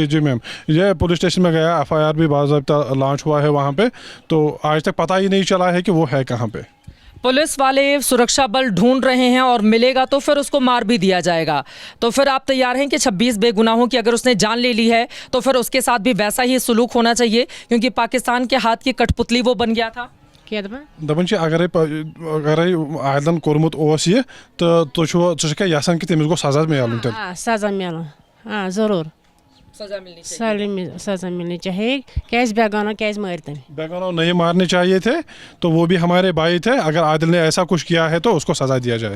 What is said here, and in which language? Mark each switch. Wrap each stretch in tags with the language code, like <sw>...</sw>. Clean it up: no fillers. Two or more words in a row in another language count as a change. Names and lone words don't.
<hi>जी मैम, ये</hi> <en>police station</en> <hi>में गया, FIR भी बाज़ाब्ता लॉन्च हुआ है वहाँ पे, तो आज तक पता ही नहीं चला है कि वो है कहाँ पे। पुलिस वाले सुरक्षा बल ढूंढ रहे हैं और मिलेगा तो फिर उसको मार भी दिया जाएगा। तो फिर आप तैयार हैं कि 26 बेगुनाहों की अगर उसने जान ले ली है तो फिर उसके साथ भी वैसा ही सुलूक होना चाहिए, क्योंकि पाकिस्तान के हाथ की कठपुतली वो बन गया था।</hi> <ks>दपन अगर आयदन कोर्मुत ओस ये तो तुझ क्या यासन कि तमिस गो सजा मिलन तेल?</ks> <hi>सजा मिलन, जरूर सजा मिलनी चाहिए। कैसे बेगाना कैसे मारते हैं? बेगाना नहीं मारने चाहिए थे, तो वो भी हमारे भाई थे। अगर आदिल ने ऐसा कुछ किया है तो उसको सजा दिया जाए।</hi>